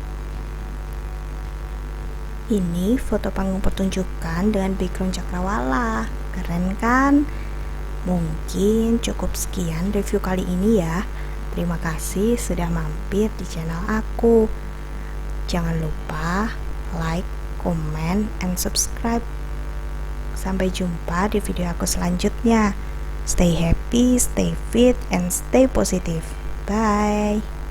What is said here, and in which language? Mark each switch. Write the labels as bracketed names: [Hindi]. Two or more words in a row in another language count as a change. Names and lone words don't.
[Indonesian] Ini foto panggung pertunjukan dengan background cakrawala. Keren kan? Mungkin cukup sekian review kali ini ya. Terima kasih sudah mampir di channel aku. Jangan lupa [English] like, comment, and subscribe. [Indonesian] Sampai jumpa di video aku selanjutnya. [English] Stay happy, stay fit, and stay positive. Bye.